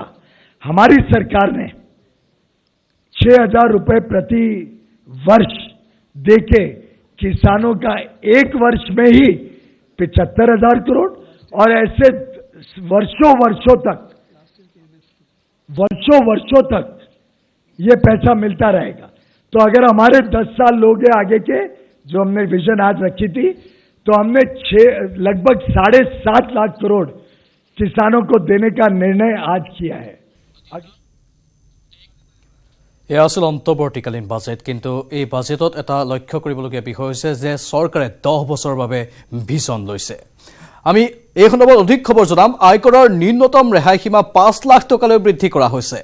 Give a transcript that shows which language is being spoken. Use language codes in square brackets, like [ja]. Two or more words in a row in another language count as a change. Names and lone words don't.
[hi] हमारी सरकार ने 6,000 रुपए प्रति वर्ष देके किसानों का एक वर्ष में ही 75,000 करोड़, और ऐसे वर्षों वर्षों तक ये पैसा मिलता रहेगा। तो अगर हमारे 10 साल लोग हैं आगे के, जो हमने विजन आज रखी थी, तो हमने लगभग 7.5 लाख करोड़ किसानों को देने का निर्णय आज किया है। [as] এয়া আছিল অন্তৱৰ্তীকালীন বাজেট, কিন্তু এই বাজেটত এটা লক্ষ্য কৰিবলগীয়া বিষয় হৈছে যে চৰকাৰে 10 বছৰৰ বাবে ভিজন লৈছে। আমি এই সন্দৰ্ভত অধিক খবৰ জনাম। আয়কৰৰ ন্যূনতম ৰেহাই সীমা 5 লাখ টকালৈ বৃদ্ধি কৰা হৈছে।